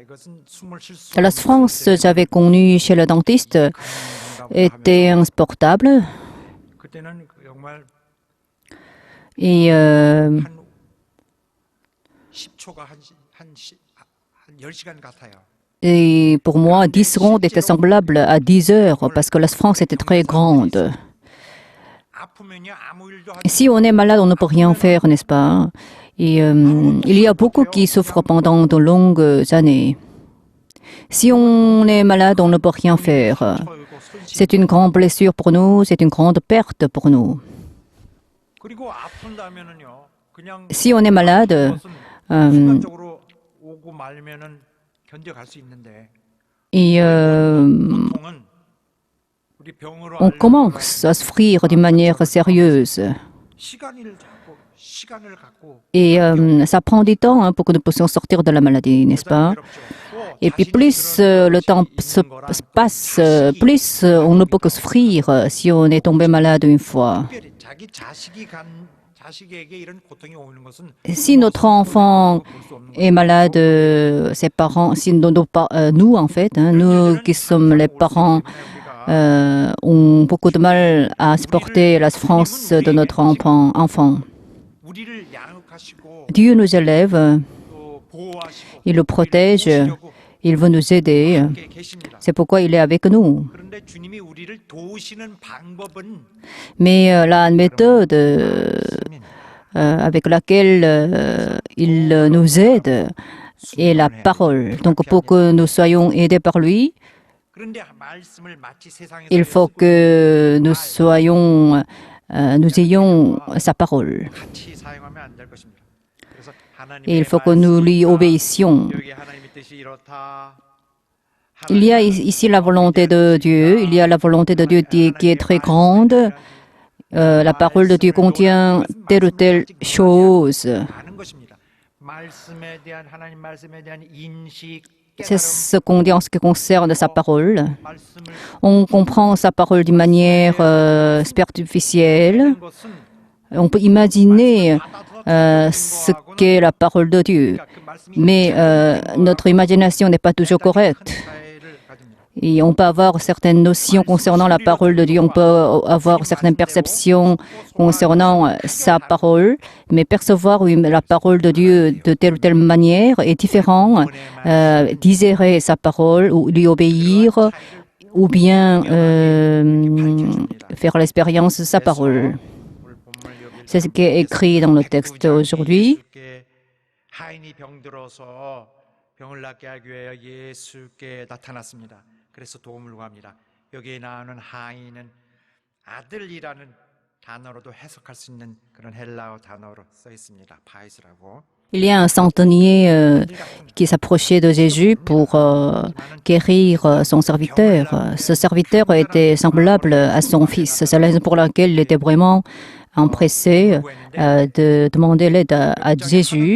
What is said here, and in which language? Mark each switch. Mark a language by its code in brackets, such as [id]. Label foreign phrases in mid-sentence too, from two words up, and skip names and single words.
[ko] 이것은 숨을 쉴 수 [fr] La souffrance que j'avais connue chez le dentiste était insupportable. [ko] 그때는 정말 [fr] Et [ko] 한 10초가 한 10시간 같아요. [fr] Et pour moi, 10 secondes étaient semblables à 10 heures parce que la souffrance était très grande. [ko] 아프면요 아무 일도 하지 [fr] Si on est malade, on ne peut rien faire, n'est-ce pas? Et il y a beaucoup qui souffrent pendant de longues années. Si on est malade, on ne peut rien faire. [ko] 못하고 손실 [fr] C'est une grande blessure pour nous, c'est une grande perte pour nous. [ko] 그리고 아픈다면은요 그냥 [fr] Si on est malade, [ko] 것은 순간적으로 오고 말면은 견뎌갈 수 있는데 [fr] et [ko] 보통은 우리 병으로 [fr] on commence à souffrir d'une manière sérieuse. [ko] 시간을 갖고 [fr] Et ça prend du temps pour que nous puissions sortir de la maladie, n'est-ce pas? Et puis plus le temps se passe, plus on ne peut que souffrir si on est tombé malade une fois. [ko] 특별히 자기 자식에게 이런 고통이 오는 것은 [fr] Si notre enfant est malade, ses parents, si nous en fait, nous qui sommes les parents, ont beaucoup de mal à supporter la souffrance de notre enfant. [ko] 우리를 양육하시고 [fr] Dieu nous élève, [ko] 또 보호하시고 [fr] il nous protège, [ko] 도우시려고 [fr] il veut nous aider. [ko] 함께 계십니다. [fr] C'est pourquoi il est avec nous. [ko] 그런데 주님이 우리를 도우시는 방법은 [fr] Mais la méthode avec laquelle il nous aide est la parole. Donc pour que nous soyons aidés par lui, [ko] 그런데 말씀을 마치 세상에서 [fr] il faut que nous soyons, nous ayons sa parole. [ko] 같이 사용하면 안 될 것입니다. [fr] 그래서 Et il faut que nous lui obéissions. [ko] 여기 하나님의 뜻이 이렇다. [fr] Il y a ici la volonté de Dieu, il y a la volonté de Dieu qui est très grande. La parole de Dieu contient telle ou telle chose. [ko] 아는 것입니다. 말씀에 대한 하나님 말씀에 대한 인식, [fr] C'est ce qu'on dit en ce qui concerne sa parole. [ko] 말씀을 [fr] On comprend sa parole d'une manière superficielle. [ko] 하는 것은 [fr] On peut imaginer ce qu'est la parole de Dieu. [ko] 그 말씀이 [fr] Mais notre imagination n'est pas toujours correcte. [ko] 차이를 가집니다. [fr] Et on peut avoir certaines notions concernant la parole de Dieu, on peut avoir certaines perceptions concernant sa parole, mais percevoir la parole de Dieu de telle ou telle manière est différent. Désirer sa parole ou lui obéir ou bien faire l'expérience de sa parole. C'est ce qui est écrit dans le texte aujourd'hui. [ko] 하인이 병들어서 병을 낫게 하기 위하여 예수께 나타났습니다. 그래서 도움을 구합니다. 여기에 나오는 하인은 아들이라는 단어로도 해석할 수 있는 그런 헬라어 단어로 써 있습니다. 파이스라고. [fr] Il y a un centenier qui s'approchait de Jésus pour guérir son serviteur. Ce serviteur était semblable à son fils. C'est la raison pour laquelle il était vraiment empressé de demander l'aide à Jésus.